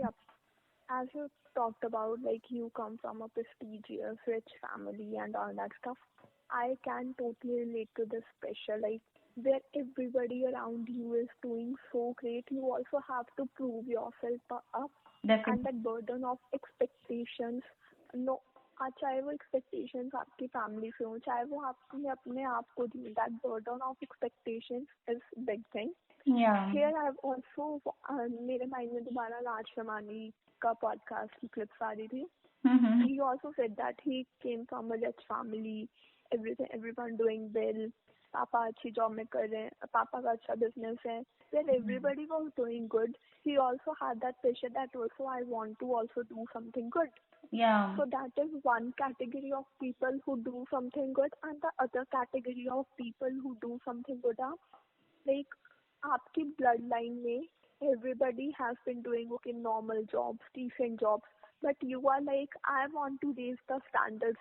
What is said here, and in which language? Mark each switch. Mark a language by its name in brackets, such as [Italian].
[English] yeah, as you talked about, like you come from a prestigious, rich family and all that stuff, I can totally relate to this pressure. Like where everybody around you is doing so great, you also have to prove yourself up, and Definitely. that burden of expectations. [Hindi] No, चाहे वो expectations आपकी family से हो, चाहे वो आपने अपने आप को दी, [English] that burden of expectations is big thing. Yeah. Here I've also [Hindi] मेरे mind में दोबारा राज शमानी का podcast की clips आ रही थी. [English] Mm-hmm. He also said that he came from a rich family, everyone doing well. [Hindi] पापा अच्छी जॉब में कर रहे हैं, पापा का अच्छा बिजनेस है. [English] Where everybody was doing good, he also had that pressure that also I want to also do something good. Yeah. So that is one category of people who do something good, and the other category of people who do something good are like आपकी bloodline में everybody has been doing okay normal jobs, decent jobs, but you are like I want to raise the standards.